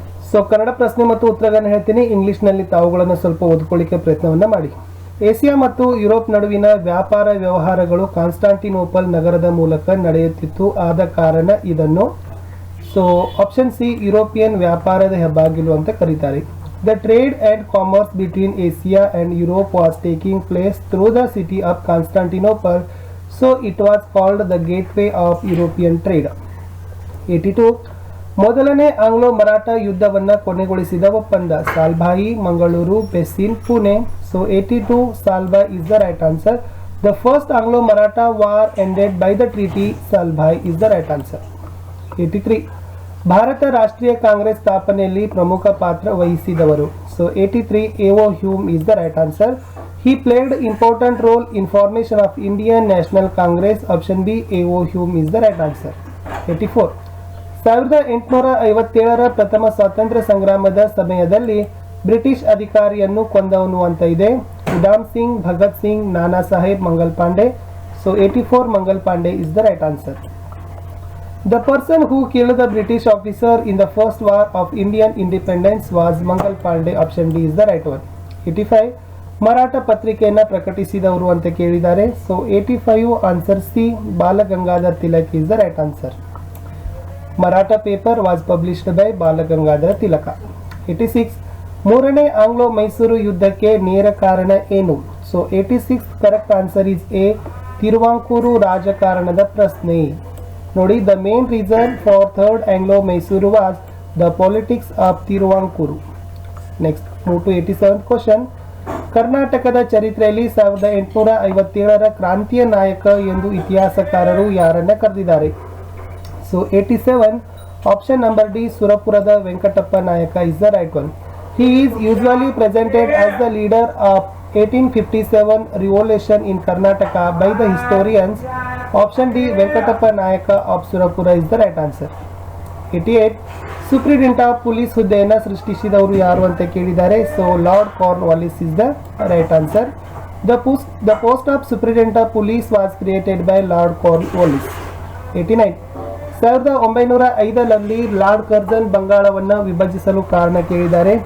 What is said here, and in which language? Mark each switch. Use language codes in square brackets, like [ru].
[kn] So Kannada ಪ್ರಶ್ನೆ ಮತ್ತು ಉತ್ತರಗಳನ್ನು ಹೇಳ್ತೀನಿ, ಇಂಗ್ಲಿಷ್ನಲ್ಲಿ ತಾವುಗಳನ್ನು ಸ್ವಲ್ಪ ಓದ್ಕೊಳ್ಳಿಕ್ಕೆ ಪ್ರಯತ್ನವನ್ನು ಮಾಡಿ. ಏಷ್ಯಾ ಮತ್ತು ಯುರೋಪ್ ನಡುವಿನ ವ್ಯಾಪಾರ ವ್ಯವಹಾರಗಳು ಕಾನ್ಸ್ಟಾಂಟಿನೋಪಲ್ ನಗರದ ಮೂಲಕ ನಡೆಯುತ್ತಿತ್ತು. ಆದ ಕಾರಣ ಇದನ್ನು [en] so option C [kn] ಯುರೋಪಿಯನ್ ವ್ಯಾಪಾರದ ಹೆಬ್ಬಾಗಿಲು ಅಂತ ಕರೀತಾರೆ. [en] The trade and commerce between Asia and Europe was taking place through the city of Constantinople, so it was called the gateway of European trade. [kn] 82 ಮೊದಲನೇ ಆಂಗ್ಲೋ ಮರಾಠ ಯುದ್ಧವನ್ನು ಕೊನೆಗೊಳಿಸಿದ ಒಪ್ಪಂದ ಸಾಲ್ಭಾಯಿ, Mangaluru, ಪೆಸಿನ್, Pune. [en] So 82 Salbai is the right answer. The first Anglo-Maratha war ended by the treaty Salbhai is the right answer. [kn] 83 Bharat ರಾಷ್ಟ್ರೀಯ ಕಾಂಗ್ರೆಸ್ ಸ್ಥಾಪನೆಯಲ್ಲಿ ಪ್ರಮುಖ ಪಾತ್ರ ವಹಿಸಿದವರು. [en] So 83 A O Hume is the right answer. He played important role in formation of Indian National Congress. Option B A O Hume is the right answer. [kn] 84 1857ರ ಪ್ರಥಮ ಸ್ವಾತಂತ್ರ್ಯ ಸಂಗ್ರಾಮದ ಸಮಯದಲ್ಲಿ British ಅಧಿಕಾರಿಯನ್ನು ಕೊಂದವನು ಅಂತ ಇದೆ. ಉಧಾಮ್ ಸಿಂಗ್, ಭಗತ್ ಸಿಂಗ್, ನಾನಾ Saheb, Mangal Pandey. [en] So 84 Mangal Pandey is the right answer. The person who killed the British officer in the first war of Indian independence was Mangal Pandey. Option D is the right one. [kn] 85 Maratha ಪತ್ರಿಕೆಯನ್ನು ಪ್ರಕಟಿಸಿದವರು ಅಂತ ಕೇಳಿದ್ದಾರೆ. [en] So 85 answer C Balgangadhar Tilak is the right answer. Maratha paper was published by Balagangadhara Tilaka. [kn] 86 ಮೂರನೇ Anglo Mysuru ಯುದ್ಧಕ್ಕೆ ನೇರ ಕಾರಣ ಏನು? [en] so 86 correct answer is a [kn] Travancore ರಾಜಕಾರಣದ ಪ್ರಶ್ನೆ. [en] ನೋಡಿ, the main reason for third Anglo Mysore was the politics of Travancore. Next move to 87th question. [kn] ಕರ್ನಾಟಕದ ಚರಿತ್ರೆಯಲ್ಲಿ 1857ರ ಕ್ರಾಂತಿಯ ನಾಯಕ ಎಂದು ಇತಿಹಾಸಕಾರರು ಯಾರನ್ನ ಕರೆದಿದ್ದಾರೆ? [en] So 87 option number D ಸುರಪುರದ Venkatappa Nayaka is the right one. He is usually presented as the leader of 1857 revolution in Karnataka by the historians. Option D Venkatappa Nayaka of Surapura is the right answer. [kn] 88 ಸುಪ್ರೀಡೆಂಟ್ of police ಹುದ್ದೆಯನ್ನು ಸೃಷ್ಟಿಸಿದವರು ಯಾರು ಅಂತ ಕೇಳಿದ್ದಾರೆ. [en] So Lord Cornwallis is the right answer. The post of superintendent of police was created by Lord Cornwallis. [kn] 89 1905ರಲ್ಲಿ lord Curzon ಬಂಗಾಳವನ್ನು ವಿಭಜಿಸಲು ಕಾರಣ ಕೇಳಿದ್ದಾರೆ.